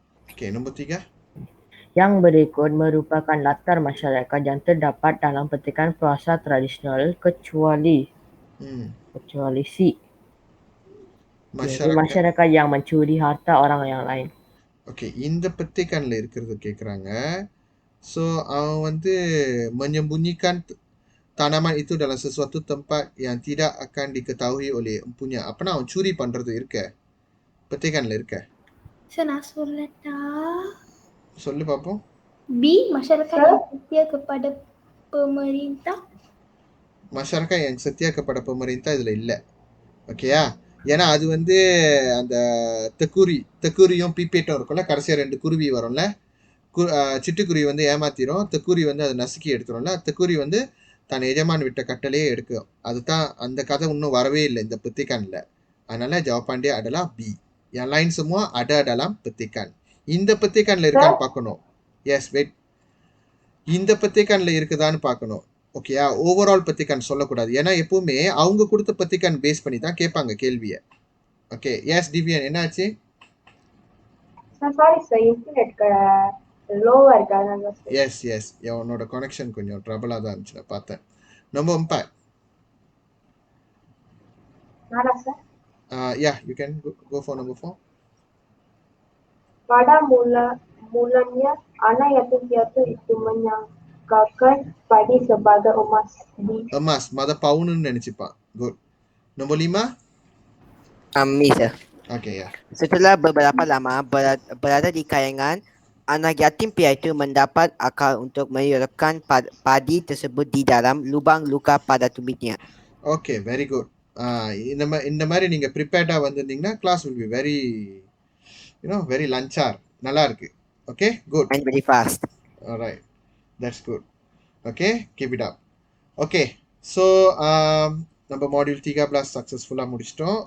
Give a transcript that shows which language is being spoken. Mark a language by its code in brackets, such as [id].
[ms] Okay, nombor 3. Yang berikut merupakan latar masyarakat yang terdapat dalam petikan prosa tradisional kecuali C. Masyarakat yang mencuri harta orang yang lain. [ta] Okay, இந்த petikanல இருக்கிறது கேட்குறாங்க. So அவன் வந்து [ms] menyembunyikan tanaman itu dalam sesuatu tempat yang tidak akan diketahui oleh empunya. [ta] அப்பனா அவன் சூரி பண்றது இருக்க petikanல இருக்க. [ms] Saya nak [ta] சொல்லட்டா? சொல்லு பாப்போம். [ms] B. Masyarakat yang setia kepada pemerintah. masyarakat yang setia kepada pemerintah [ta] இதுல இல்லை. ஓகேயா? ஏன்னா அது வந்து அந்த தெக்குரியும் பீப்பேட்டும் இருக்கும்ல, கடைசியாக 2 குருவி வரும்ல. சிட்டுக்குருவி வந்து ஏமாத்திரும், தெக்குரி வந்து அதை நசுக்கி எடுத்துரும்ல. தெக்குரி வந்து தன் எஜமான் விட்ட கட்டளையே எடுக்கும். அதுதான் அந்த கதை இன்னும் வரவே இல்லை இந்த petikanல. அதனால [ms] jawapan dia adalah B. Yang lain semua ada dalam petikan. [ta] இந்த petikanல இருக்கான்னு பார்க்கணும். S, wait. இந்த petikanல இருக்குதான்னு பார்க்கணும். ஓகேயா? ஓவரால் பத்திக்கான் சொல்லக்கூடாது. ஏன்னா எப்பவுமே அவங்க கொடுத்த பத்திக்கான் பேஸ் பண்ணி தான் கேட்பாங்க கேள்வியை. ஓகே, எஸ் டிவியன் என்னாச்சு? சாரி சார், இன்டர்நெட் லோவா இருக்கு, அதனால சார். எஸ் எஸ், உன்னோட கனெக்ஷன் கொஞ்சம் ட்ரபிளாக தான் இருந்துச்சு, நான் பார்த்தேன். நம்பர் 4. நானா sir? [en] Yeah, you can go for number 4. [ms] Pada mulanya anak yatim piatu itu menyangkakan padi sebagai emas di [ta] emas, mother பவுனுன்னு நினைச்சுப்பான். [en] Good. Nombor 5. Me, sir. Okay, ya. [ms] Setelah beberapa lama berada di kayangan, anak yatim piatu mendapat akal untuk menyuruhkan padi tersebut di dalam lubang luka pada tumitnya. [en] Okay, very good. [ta] இந்த மாதிரி நீங்க ப்ரிப்பேர்டா வந்திருந்தீங்கன்னா class [en] will be very, very [ta] லஞ்சார். நல்லா இருக்கு. [en] Okay, good. And very fast. Alright, that's good. Okay, keep it up. [ta] Okay, so நம்ம module 13 சக்ஸஸ்ஃபுல்லாக முடிச்சிட்டோம்.